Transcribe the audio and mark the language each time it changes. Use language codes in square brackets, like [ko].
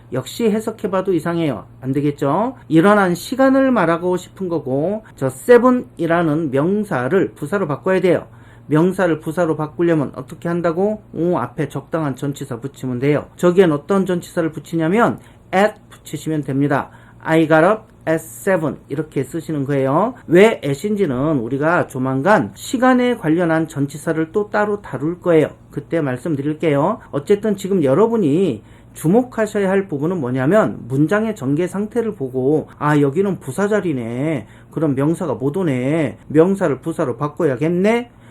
[ko] 역시 해석해봐도 이상해요. 안 되겠죠? 일어난 시간을 말하고 싶은 거고 저 7이라는 명사를 부사로 바꿔야 돼요. 명사를 부사로 바꾸려면 어떻게 한다고? 앞에 적당한 전치사 붙이면 돼요. 저기엔 어떤 전치사를 붙이냐면 at 붙이시면 됩니다. [en] I got up at 7 [ko] 이렇게 쓰시는 거예요. 왜 at인지는 우리가 조만간 시간에 관련한 전치사를 또 따로 다룰 거예요. 그때 말씀드릴게요. 어쨌든 지금 여러분이 주목하셔야 할 부분은 뭐냐면 문장의 전개 상태를 보고 아, 여기는 부사 자리네. 그럼 명사가 못 오네. 명사를 부사로 바꿔야겠네.